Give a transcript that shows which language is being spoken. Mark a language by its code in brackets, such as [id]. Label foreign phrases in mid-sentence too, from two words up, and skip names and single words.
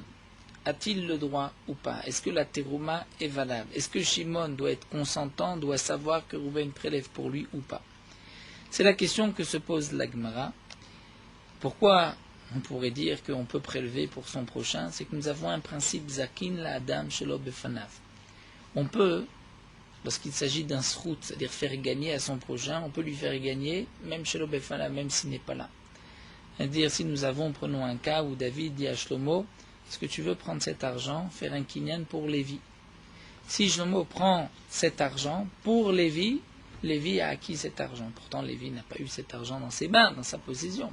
[fr] A-t-il le droit ou pas? Est-ce que la terouma est valable? Est-ce que Shimon doit être consentant, doit savoir que Reuven prélève pour lui ou pas? C'est la question que se pose la Gemara. Pourquoi on pourrait dire qu'on peut prélever pour son prochain? C'est que nous avons un principe [he] זכין לאדם שלא בפניו. [fr] On peut, lorsqu'il s'agit d'un srout, c'est-à-dire faire gagner à son prochain, on peut lui faire gagner même [he] שלא בפניו, [fr] même s'il n'est pas là. C'est-à-dire si nous avons, prenons un cas où David dit à Shlomo, est-ce que tu veux prendre cet argent, faire un kinyan pour Lévi? Si Shlomo prend cet argent pour Lévi, Lévi a acquis cet argent. Pourtant, Lévi n'a pas eu cet argent dans ses mains, dans sa possession.